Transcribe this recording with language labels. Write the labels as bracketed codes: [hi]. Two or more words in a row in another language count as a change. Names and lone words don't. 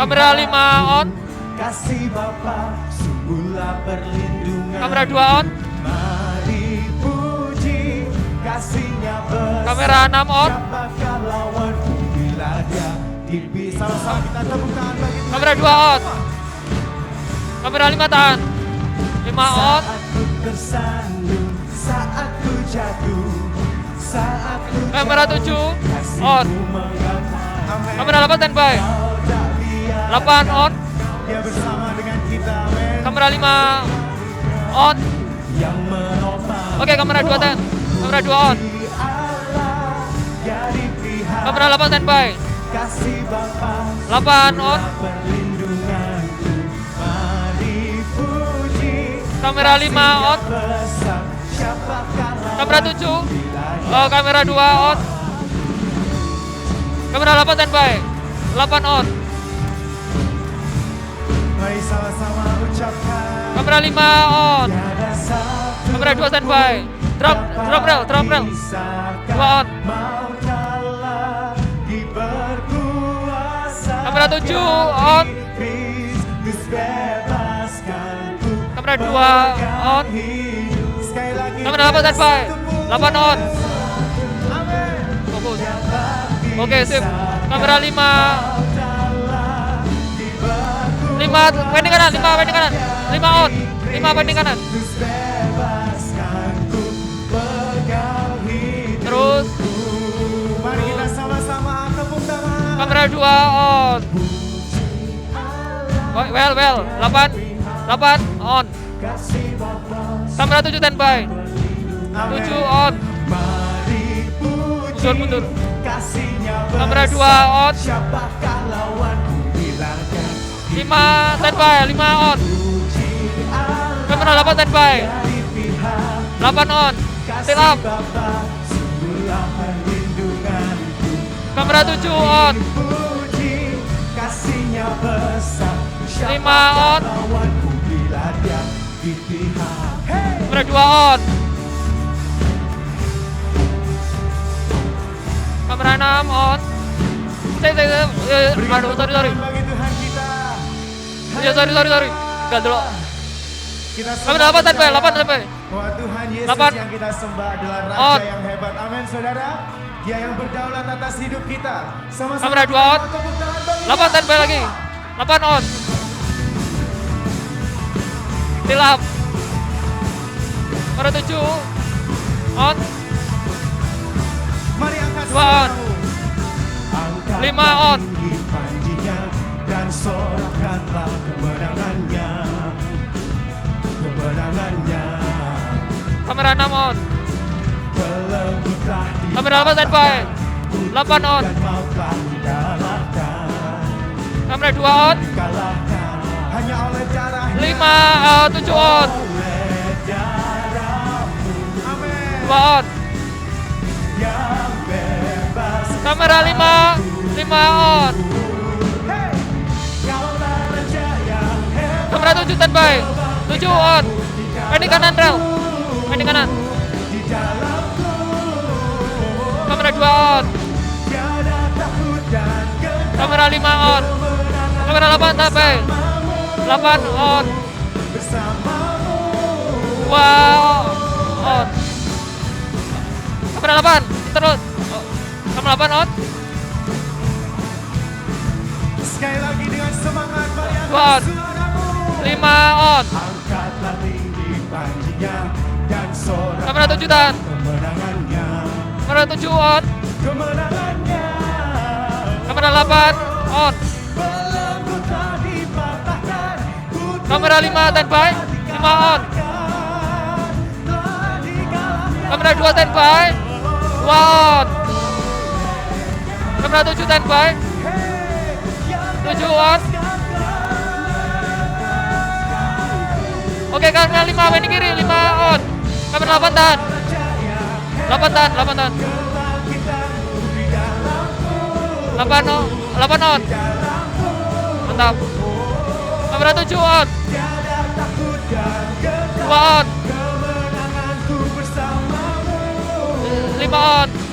[id] Kamera 5 on. kasih Bapa, sungguhlah perlindungan. Kamera 2 on. Mari puji kasihnya besar. Kamera 6 on. Siapakah lawanku bila dia dipisah? Sama-sama kita tepuk tangan bagi Tuhan. Kamera 2 on. Kamera 5 tahan. 5 on. Saat ku tersandung, saat ku jatuh, saat ku Kamera jauh, 7 kasihmu on. mengapa. Amin. Kamera 8 standby. Kau tak biarkan 8 on. dia bersama dengan kita. Amin. Kamera 5 on. Yang menopang. Oke, kamera 2 tahan. Kamera 2 on. Puji Allah, jadi pihak Kamera 8 standby. kasih Bapa, 8 on. perlindunganku. Mari puji Kamera 5 on. besar. Siapakah Kamera 7. bila Oh, kamera 2 on. Kamera 8 standby. 8 on. Mari sama-sama ucapkan. Kamera 5 on. Tiada satu Kamera 2 standby. Drop rel. 2 on. Mau kalah diberkuasa. Kamera 7 on. Kristus bebaskanku. Kamera 2 on. Hidup. Sekali lagi. Kamera 8 standby. 8 on. Amin. Fokus. Oke, sip. Kamera 5. 5 pending kanan. 5 pending kanan. 5 on. 5 pending kanan. Kristus bebaskanku. Pegang hidup. Terus Mari kita sama-sama tepuk tangan. kamera 2 on. [en] Oh, well. [id] 8 on. Kasih Bapa. Kamera 7 standby. 7 on. Mari puji Mundur. kasihnya Kamera besar. 2 on. Siapakah lawanku bilangkan. 5 standby. 5 on. Puji Allah, Kamera 8 standby. dari pihak 8 on. kasih [en] Still up. [id] Bapa, sungguhlah perlindunganku. Kamera 7 on. Puji kasihnya besar. 5 on. Lawanku bila dia di pihak. Hey! Kamera 2 on. Kamera 6 on. Aduh, sorry. Bagi Tuhan kita. Ya, sorry. Gak dulu. Kita Kamera 8 standby. 8 standby. bahwa Tuhan Yesus 8. yang kita sembah adalah Raja On. yang hebat. Amin, saudara. Dia yang berdaulat atas hidup kita. Sama-sama Kamera kita 2 on. tepuk tangan bagi 8 Dia. standby lagi. 8 on. [en] Still up. [id] Kamera 7 on. Mari angkat 2 on. suaramu. Angkat 5 on. tinggi panjinya dan sorakanlah kemenangannya. Kemenangannya. Kamera 6 on. Kelembutlah di Kamera 8 standby. 8 on. dan mautlah dikalahkan. Kamera 2 on. Dikalahkan hanya oleh darahnya. 7 on. Oleh darahmu. Amin. 2 on. Yang bebas. Kamera 5 on. 7 standby. 7 on. Pending kanan rel. Pending kanan. Kamera 2 on. Kamera 5 on. Kamera 8 standby. 8 on. 2 on. Kamera 8 terus. Kamera 8 on. Sekali lagi dengan semangat mari angkat On. suaramu. 5 on. Angkatlah tinggi panjinya dan sorak Kamera 7 tahan. kemenangannya. Kamera 7 on. Kemenangannya. Kamera 8 on. Belenggu telah dipatahkan. Kamera 5 standby. 5 on. Kamera 2 standby. 2 on. Kamera 7 standby. 7 on. Oke, kamera 5 pending kiri. 5 on. Kamera 8 tahan. 8 tahan. 8 tahan. 8 on. 8 on. Mantap. Kamera 7 on. 2 on. 5 on.